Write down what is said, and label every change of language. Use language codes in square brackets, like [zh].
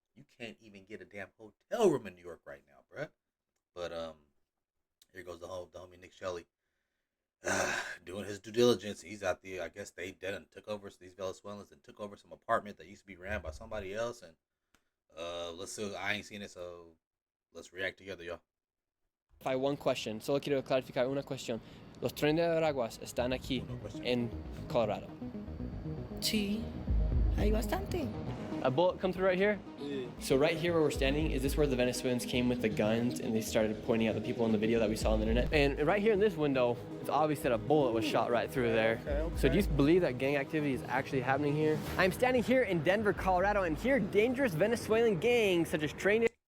[en] You can't even get a damn hotel room in New York right now, bruh. But here goes the homie Nick Shelley. Doing his due diligence. He's out there. I guess they did and took over these Venezuelans and took over some apartment that used to be ran by somebody else. And let's see. I ain't seen it, so let's react together, y'all. One question. [es] Solo quiero clarificar una cuestión. Los trenes de Veraguas están aquí en Colorado. Sí, hay bastante. [en] A bullet come through right here? Yeah. So right here where we're standing, is this where the Venezuelans came with the guns and they started pointing at the people in the video that we saw on the internet? And right here in this window, it's obvious that a bullet was shot right through there. Okay. So do you believe that gang activity is actually happening here? I'm standing here in Denver, Colorado, and here dangerous Venezuelan gangs such as train.